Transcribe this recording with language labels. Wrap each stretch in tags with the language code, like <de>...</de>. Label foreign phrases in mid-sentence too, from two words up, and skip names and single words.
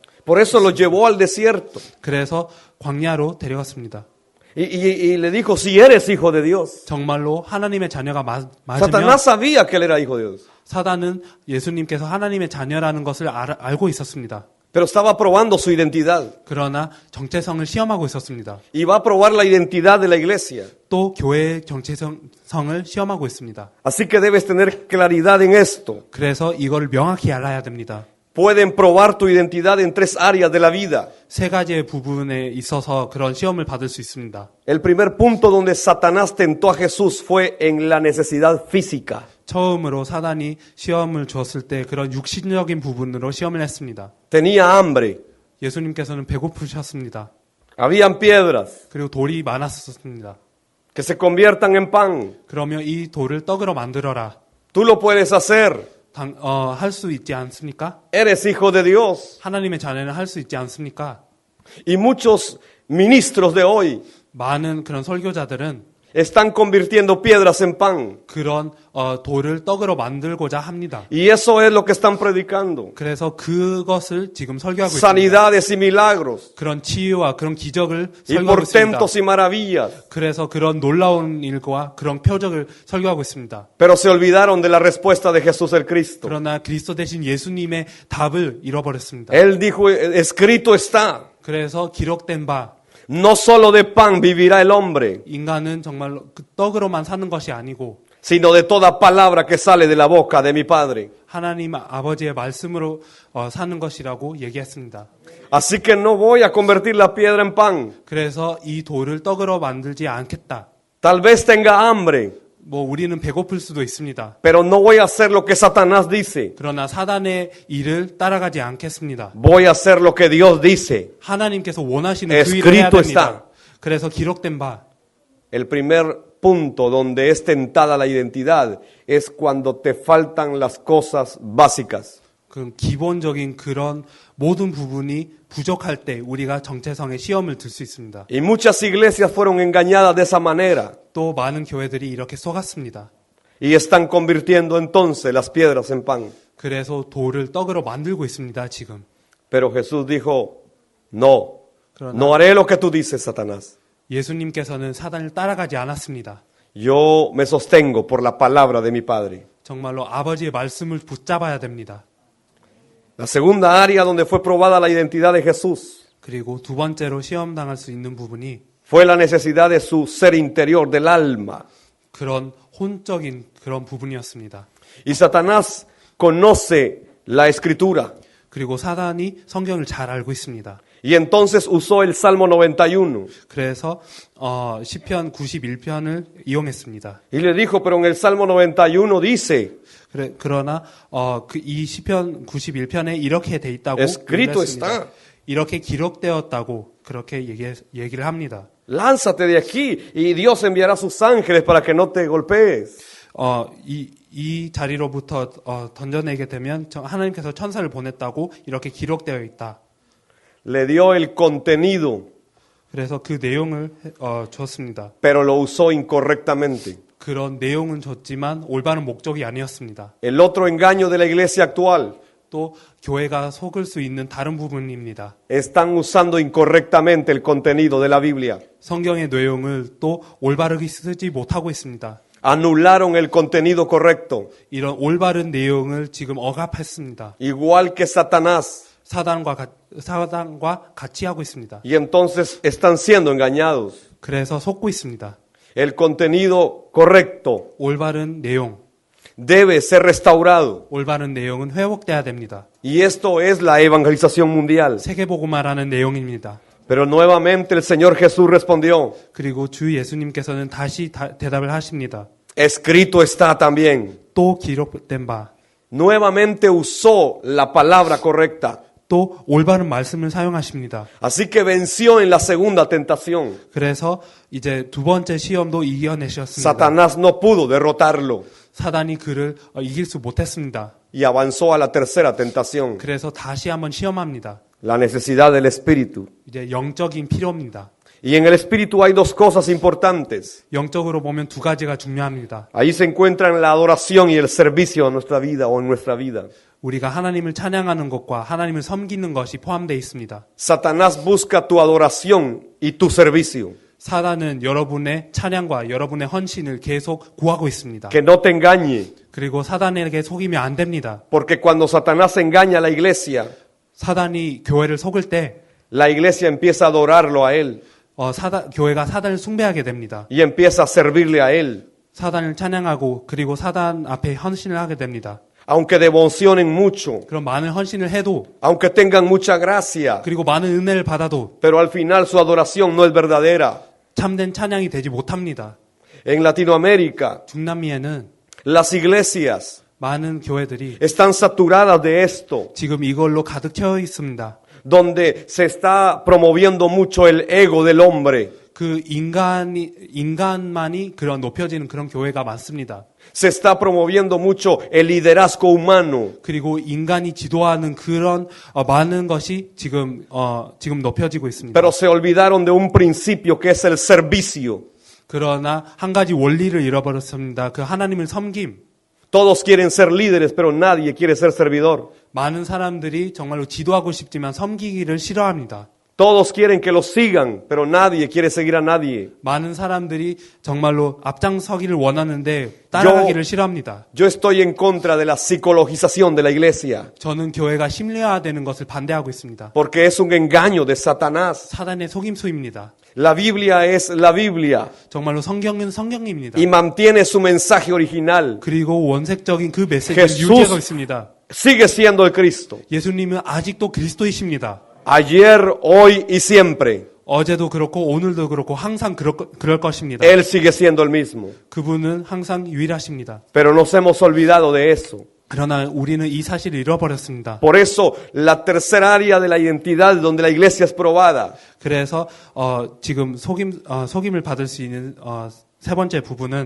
<es>Por eso lo llevó al desierto</es> <ko>그래서 광야로 데려갔습니다.</ko> <es>y le dijo, si eres hijo de Dios.</es> <ko>정말로 하나님의 자녀가 맞으면</ko> <es>Satanás sabía que él era hijo de Dios,</es> <ko>사단은 예수님께서 하나님의 자녀라는 것을 알고 있었습니다.</ko> <es>pero estaba probando su identidad.</es> <ko>그러나 정체성을 시험하고 있었습니다.</ko> <es>Y va a probar la identidad de la iglesia.</es> <ko>또 교회의 정체성을 시험하고 있습니다.</ko> <es>Así que debes tener claridad en esto.</es> <ko>그래서 이걸 명확히 알아야 됩니다.</ko> <es>Pueden probar tu identidad en 3 áreas de la vida.</es> <ko>세 가지의 부분에 있어서 그런 시험을 받을 수 있습니다.</ko> <es>El primer punto donde Satanás tentó a Jesús fue en la necesidad física.</es> <ko>처음으로 사단이 시험을 줬을 때 그런 육신적인 부분으로 시험을 했습니다.</ko> <es>Tenía hambre,</es> <ko>예수님께서는 배고프셨습니다.</ko> <es>habían piedras</es> <ko>그리고 돌이 많았었습니다.</ko> <es>que se conviertan en pan.</es> <ko>그러면 이 돌을 떡으로 만들어라.</ko> <es>Tú lo puedes hacer.</es> <ko>할 수 있지 않습니까?</ko> <es>Eres hijo de Dios.</es> <ko>하나님의 자녀는 할 수 있지 않습니까?</ko> <es>Y muchos ministros de hoy</es> <ko>많은 그런 설교자들은</ko> <es>están convirtiendo piedras en pan.</es> <ko>그런 돌을 떡으로 만들고자 합니다.</ko> <es>Y eso es lo que están predicando.</es> <ko>그래서 그것을 지금 설교하고 있습니다.</ko> <es>Sanidades y milagros.</es> <ko>그런 치유와 그런 기적을</ko> <es>Y</es> <ko>설교하고 있습니다.</ko> <es>portentos y maravillas.</es> <ko>그래서 그런 놀라운 일과 그런 표적을 설교하고 있습니다.</ko> <es>Pero se olvidaron de la respuesta de Jesús el Cristo.</es> <ko>그러나 그리스도 대신 예수님의 답을 잃어버렸습니다.</ko> <es>Él dijo, escrito está,</es> <ko>그래서 기록된 바</ko> <es>no solo de pan vivirá el hombre,</es> <ko>인간은 정말로 그 떡으로만 사는 것이 아니고</ko> <es>sino de toda palabra que sale de la boca de mi Padre.</es> <ko>하나님 아버지의 말씀으로 사는 것이라고 얘기했습니다.</ko> <es>Así que no voy a convertir la piedra en pan.</es> <ko>그래서 이 돌을 떡으로 만들지 않겠다.</ko> <es>Tal vez tenga hambre,</es> <ko>뭐 우리는 배고플 수도 있습니다.</ko> <es>pero no voy a hacer lo que Satanás dice.</es> <ko>그러나 사단의 일을 따라가지 않겠습니다.</ko> <es>Voy a hacer lo que Dios dice.</es> <ko>하나님께서 원하시는 그 일을 해야</ko> <es>Escrito</es> <ko>됩니다.</ko> <es>está.</es> <ko>그래서 기록된 바</ko> <es>El primer punto donde es tentada la identidad es cuando te faltan las cosas básicas.</es> <ko>그 기본적인 그런 모든 부분이 부족할 때 우리가 정체성의 시험을 들 수 있습니다.</ko> <es>Y muchas iglesias fueron engañadas de esa manera</es> <ko>또 많은 교회들이 이렇게 속았습니다.</ko> <es>y están convirtiendo entonces las piedras en pan.</es> <ko>그래서 돌을 떡으로 만들고 있습니다, 지금.</ko> <es>Pero Jesús dijo, no,</es> <ko>그러나</ko> <es>no haré lo que tú dices, Satanás.</es> <ko>예수님께서는 사단을 따라가지 않았습니다.</ko> <es>Yo me sostengo por la palabra de mi Padre.</es> <ko>정말로 아버지의 말씀을 붙잡아야 됩니다.</ko> <es>La segunda área donde fue probada la identidad de Jesús</es> <ko>그리고 두 번째로 시험당할 수 있는 부분이</ko> <es>fue la necesidad de su ser interior, del alma.</es> <ko>그런 혼적인 그런 부분이었습니다.</ko> <es>Y Satanás conoce la escritura.</es> <ko>그리고 사단이 성경을 잘 알고 있습니다.</ko> <es>Y entonces usó el Salmo 91.</es> <ko>그래서 시편 91편을 이용했습니다.</ko> <es>Y le dijo, pero en el Salmo 91 dice,</es> <ko>그러나 이 시편 91편에 이렇게 돼 있다고</ko> <es>Escrito</es> <ko>얘기했습니다.</ko> <es>está.</es> <ko>이렇게 기록되었다고 그렇게 얘기를 합니다.</ko> <es>lánzate de aquí y Dios enviará sus ángeles para que no te golpees.</es> <ko>이 자리로부터 던져내게 되면 하나님께서 천사를 보냈다고 이렇게 기록되어 있다.</ko> <es>Le dio el contenido,</es> <ko>그래서 그 내용을 줬습니다.</ko> <es>pero lo usó incorrectamente.</es> <ko>그런 내용은 줬지만 올바른 목적이 아니었습니다.</ko> <es>El otro engaño de la iglesia actual,</es> <ko>또 교회가 속을 수 있는 다른 부분입니다.</ko> <es>están usando incorrectamente el contenido de la Biblia.</es> <ko>성경의 내용을 또 올바르게 쓰지 못하고 있습니다.</ko> <es>Anularon el contenido correcto,</es> <ko>이런 올바른 내용을 지금 억압했습니다.</ko> <es>igual que Satanás.</es> <ko>사단과 같이 하고 있습니다.</ko> <es>Y entonces están siendo engañados.</es> <ko>그래서 속고 있습니다.</ko> <es>El contenido correcto</es> <ko>올바른 내용,</ko> <es>debe ser restaurado.</es> <ko>올바른 내용은 회복돼야 됩니다.</ko> <es>Y esto es la evangelización mundial.</es> <ko>세계복음화라는 내용입니다.</ko> <es>Pero nuevamente el Señor Jesús respondió,</es> <ko>그리고 주 예수님께서는 다시 대답을 하십니다.</ko> <es>escrito está también.</es> <ko>또 기록된 바,</ko> <es>Nuevamente usó la palabra correcta.</es> <ko>또 올바른 말씀을 사용하십니다.</ko> <es>Así que venció en la segunda tentación.</es> <ko>그래서 이제 두 번째 시험도 이겨내셨습니다.</ko> <es>Satanás no pudo derrotarlo.</es> <ko>사단이 그를 이길 수 못했습니다.</ko> <es>y avanzó a la tercera tentación,</es> <ko>그래서 다시 한번 시험합니다.</ko> <es>la necesidad del espíritu.</es> <ko>이제 영적인 필요입니다.</ko> <es>Y en el espíritu hay dos cosas importantes.</es> <ko>영적으로 보면 두 가지가 중요합니다.</ko> <es>Ahí se encuentran la adoración y el servicio a nuestra vida o en nuestra vida.</es> <ko>우리가 하나님을 찬양하는 것과 하나님을 섬기는 것이 포함되어 있습니다.</ko> <es>Satanás busca tu adoración y tu servicio.</es> <ko>사단은 여러분의 찬양과 여러분의 헌신을 계속 구하고 있습니다.</ko> <es>Que no te engañe,</es> <ko>그리고 사단에게 속이면 안 됩니다.</ko> <es>porque cuando Satanás engaña a la iglesia,</es> <ko>사단이 교회를 속을 때</ko> <es>la iglesia empieza a adorarlo a él</es> <ko>교회가 사단을 숭배하게 됩니다.</ko> <es>y empieza a servirle a él.</es> <ko>사단을 찬양하고 그리고 사단 앞에 헌신을 하게 됩니다.</ko> <es>Aunque devocionen mucho,</es> <ko>그럼 많은 헌신을 해도</ko> <es>aunque tengan mucha gracia,</es> <ko>그리고 많은 은혜를 받아도</ko> <es>pero al final su adoración no es verdadera.</es> <ko>참된 찬양이 되지 못합니다.</ko> <es>En Latinoamérica,</es> <ko>중남미에는</ko> <es>las iglesias</es> <ko>많은 교회들이</ko> <es>están saturadas de esto,</es> <ko>지금 이걸로 가득 채워 있습니다.</ko> <es>donde se está promoviendo mucho el ego del hombre.</es> <ko>그 인간만이 그런 높여지는 그런 교회가 많습니다.</ko> <es>Se está promoviendo mucho el liderazgo humano.</es> <ko>그리고 인간이 지도하는 그런 많은 것이 지금 높여지고 있습니다.</ko> <es>Pero se olvidaron de un principio que es el servicio.</es> <ko>그러나 한 가지 원리를 잃어버렸습니다. 그 하나님을 섬김.</ko> <es>Todos quieren ser líderes, pero nadie quiere ser servidor.</es> <ko>많은 사람들이 정말로 지도하고 싶지만 섬기기를 싫어합니다.</ko> <es>Todos quieren que los sigan, pero nadie quiere seguir a nadie.</es> <ko>많은 사람들이 정말로 앞장서기를 원하는데 따라가기를 싫어합니다.</ko> <es>Yo estoy en contra de la psicologización de la iglesia,</es> <ko>저는 교회가 심리화되는 것을 반대하고 있습니다.</ko> <es>porque es un engaño de Satanás.</es> <ko>사단의 속임수입니다.</ko> <es>La Biblia es la Biblia</es> <ko>정말로 성경은 성경입니다.</ko> <es>y mantiene su mensaje original.</es> <ko>그리고 원색적인 그 메시지를</ko> <es>Jesús</es> <ko>유지하고 있습니다.</ko> <es>sigue siendo el Cristo.</es> <ko>예수님은 아직도 그리스도이십니다.</ko> <es>Ayer, hoy y siempre.</es> <ko>어제도 그렇고 오늘도 그렇고 항상 그럴 것입니다.</ko> <es>Él sigue siendo el mismo.</es> <ko>그분은 항상 유일하십니다.</ko> <es>Pero nos hemos olvidado de eso.</es> <ko>그러나 우리는 이 사실을 잃어버렸습니다.</ko> <es>Por eso, la tercera área de la identidad donde la iglesia es probada</es> <ko>그래서 지금 속임을 받을 수 있는 세 번째 부분은</ko>